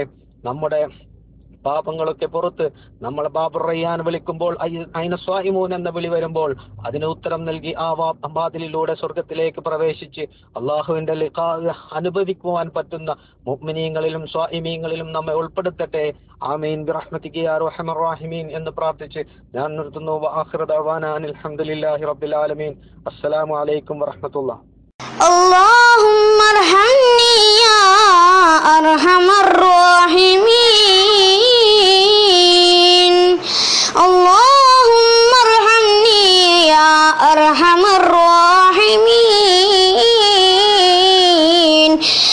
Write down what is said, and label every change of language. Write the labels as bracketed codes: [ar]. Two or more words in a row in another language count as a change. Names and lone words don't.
[ml] നമ്മുടെ പാപങ്ങളൊക്കെ പുറത്ത് നമ്മൾ ബാബുർ റയ്യാൻ വിളിക്കുമ്പോൾ, [ar] أين الصائمون [ml] എന്ന വിളി വരുമ്പോൾ അതിന് ഉത്തരം നൽകി ആ വാതിലിലൂടെ സ്വർഗത്തിലേക്ക് പ്രവേശിച്ച് അള്ളാഹുവിന്റെ ലിഖാ അനുഭവിക്കുവാൻ പറ്റുന്ന മുഅ്മിനീങ്ങളിലും സ്വാഇമീങ്ങളിലും നമ്മെ ഉൾപ്പെടുത്തട്ടെ. [ar] آمين برحمتك يا أرحم الراحمين [ml] എന്ന് പ്രാർത്ഥിച്ച് ഞാൻ നിർത്തുന്നു. [ar] وآخر دعوانا الحمد لله رب العالمين. السلام عليكم ورحمة الله. اللهم ارحمني يا أرحم الراحمين. اللهم ارحمني يا أرحم الراحمين.